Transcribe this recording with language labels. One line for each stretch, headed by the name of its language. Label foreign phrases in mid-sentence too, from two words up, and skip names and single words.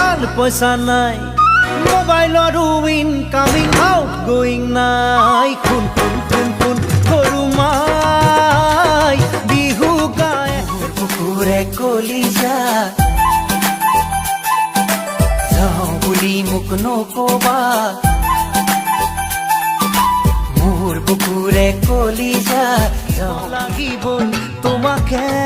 Assamese: পয়সা নাই মোবাইলৰো
English: incoming out going
Assamese: নাই খুন খুন খুন খুন সৰু মাই বিহু গায় কুকুৰে কলিজা যাওঁ বুলি মোক নকবা মোৰ বুকুৰে কলিজা যাওঁ লাগিবই তোমাকে